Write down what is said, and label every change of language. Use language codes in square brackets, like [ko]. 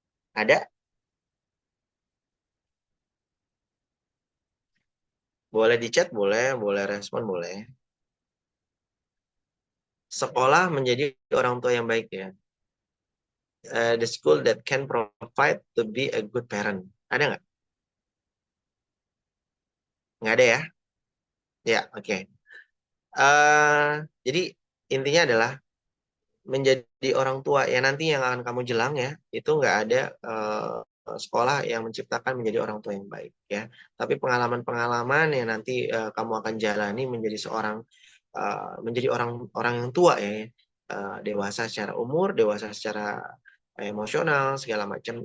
[id] Ada? Boleh di chat, boleh respon, boleh. Sekolah menjadi orang tua yang baik ya. [en] The school that can provide to be a good parent. [id] Ada nggak? Nggak ada ya? Ya, oke. Jadi intinya adalah menjadi orang tua ya nanti yang akan kamu jelang ya, itu nggak ada sekolah yang menciptakan menjadi orang tua yang baik ya. Tapi pengalaman-pengalaman yang nanti kamu akan jalani menjadi orang yang tua ya, dewasa secara umur, dewasa secara emosional segala macam.